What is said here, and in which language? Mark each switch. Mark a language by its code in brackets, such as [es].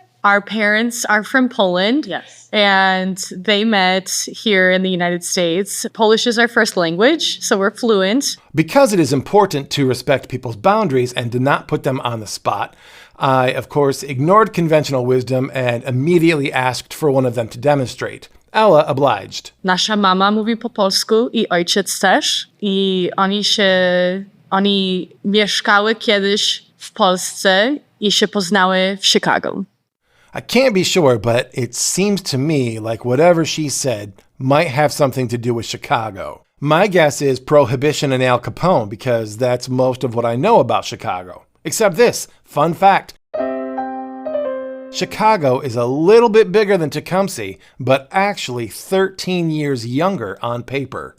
[en] Our parents are from Poland. Yes. And they met here in the United States. Polish is our first language, so we're fluent. Because it is important to respect people's boundaries and to not put them on the spot, I, of course, ignored conventional wisdom and immediately asked for one of them to demonstrate. Ella obliged. [pl] Nasza mama mówi po polsku i ojciec też. I oni mieszkały kiedyś w Polsce i się poznały w Chicago. [en] I can't be sure, but it seems to me like whatever she said might have something to do with Chicago. My guess is Prohibition and Al Capone, because that's most of what I know about Chicago. Except this, fun fact. Chicago is a little bit bigger than Tecumseh, but actually 13 years younger on paper.